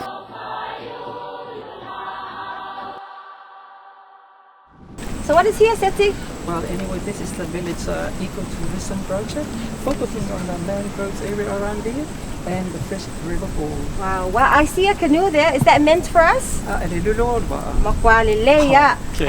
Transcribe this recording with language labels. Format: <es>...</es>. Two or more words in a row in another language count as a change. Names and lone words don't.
<en>So what is here, Seti? Well, anyway, this is the village ecotourism project, focusing on the mangroves area around here and the fresh river pool. Wow, well, I see a canoe there. Is that meant for us? Alelulod ba? Makwalileya. Okay.</en>